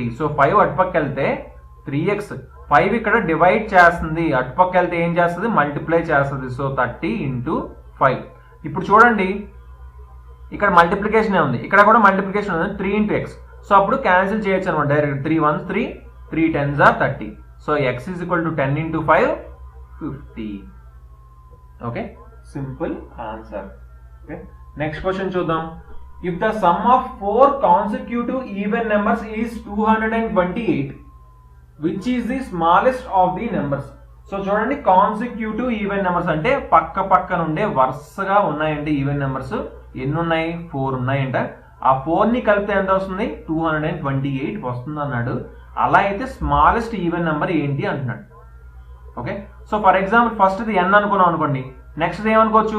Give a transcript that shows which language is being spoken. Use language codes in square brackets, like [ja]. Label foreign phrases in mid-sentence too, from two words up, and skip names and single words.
[te] సో 5 అటుపక్క వెళ్తే 3x, 5 ఇక్కడ డివైడ్ చేస్తుంది, అటుపక్క వెళ్తే ఏం చేస్తుంది, మల్టిప్లై చేస్తుంది. [en] So 30 into 5. [te] ఇప్పుడు చూడండి ఇక్కడ మల్టిప్లికేషన్ ఉంది, ఇక్కడ కూడా మల్టిప్లికేషన్ ఉంది, [en] 3 into x. [te] సో అప్పుడు క్యాన్సిల్ చేయొచ్చు అనమాట డైరెక్ట్. [en] 3 1s 3, 3 10s are 30. So x is equal to 10 into 5 50. Okay, simple answer. Okay, next question చూద్దాం. if the sum of 4 consecutive even numbers is 228, which is the smallest of the numbers. [te] సో చూడండి, [en] consecutive even numbers [te] అంటే పక్క పక్కన ఉండే వరుసగా ఉన్నాయండి [en] even numbers. [te] ఎన్ని ఉన్నాయి? 4 ఉన్నాయంట. ఆ 4ని కలిపితే ఎంత వస్తుంది? 228 వస్తుంది అన్నాడు. అలా అయితే [en] smallest even number [te] ఏంటి అంటున్నాడు. [en] Okay, so for example [te] ఫస్ట్ది n అనుకున్నాం అనుకోండి, నెక్స్ట్ది ఏమనుకోవచ్చు?